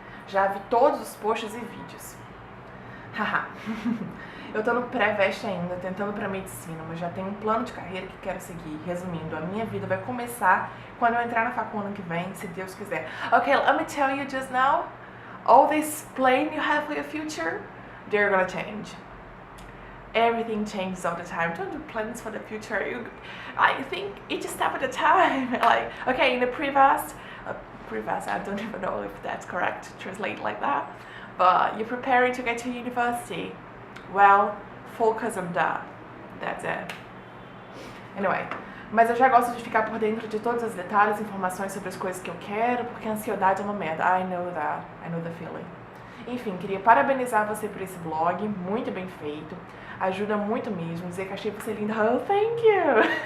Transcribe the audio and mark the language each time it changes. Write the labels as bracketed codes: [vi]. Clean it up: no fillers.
[pt] Já vi todos os posts e vídeos. Haha. Eu tô no pré-veste ainda, tentando pra medicina, mas já tenho um plano de carreira que quero seguir. Resumindo, a minha vida vai começar quando eu entrar na facu ano que vem, se Deus quiser. [en] Okay, let me tell you just now, all this plan you have for your future, they're gonna change. Everything changes all the time. Don't do plans for the future. I think each step at a time. Like, okay, in the previous, I don't even know if that's correct to translate like that, but you're preparing to get to university. Well, focus on that. That's it. Anyway, [pt] mas eu já gosto de ficar por dentro de todos os detalhes, informações sobre as coisas que eu quero, porque a ansiedade é uma merda. [en] I know that. I know the feeling. [pt] Enfim, queria parabenizar você por esse blog, muito bem feito. Ajuda muito mesmo, dizer que achei você linda. [en] Oh, thank you!